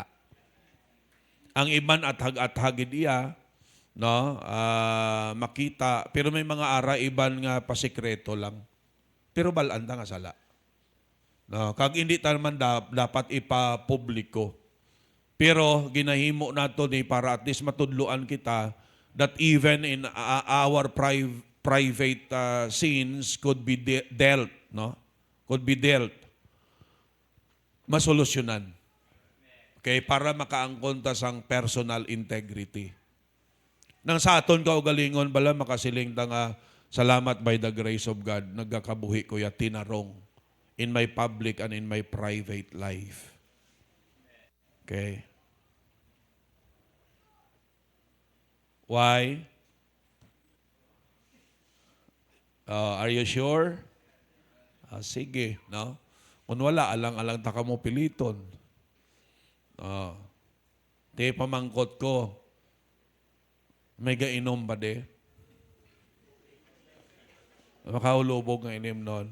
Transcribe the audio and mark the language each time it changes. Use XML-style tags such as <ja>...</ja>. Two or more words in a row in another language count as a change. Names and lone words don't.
<hil>Ang iban at-hagid iya, no, makita, pero may mga ara iban nga pasikreto lang. Pero balanda nga sala. No, kag hindi ta naman dapat ipapubliko. Pero ginahimo nato ni para</hil> <en>at least</en> <hil>matudluan kita</hil> <en>that even in our private sins could be dealt,</en> <hil>no?</hil> <en>Could be dealt.</en> <hil>Masolusyonan. Okay, para makaangkon ta sang</hil> <en>personal integrity.</en> <hil>Nang sa aton kaugalingon bala makasiling ta nga salamat</hil> <en>by the grace of God</en> <hil>nagkakabuhi ko ya tinarong</hil> <en>in my public and in my private life. Okay. Why? Are you sure?</en> <hil>Sige, no? Kung wala alang-alang ta kamo piliton. Te pamangkot ko. May gainom ba de? Makaulubog nga inim nun.</hil>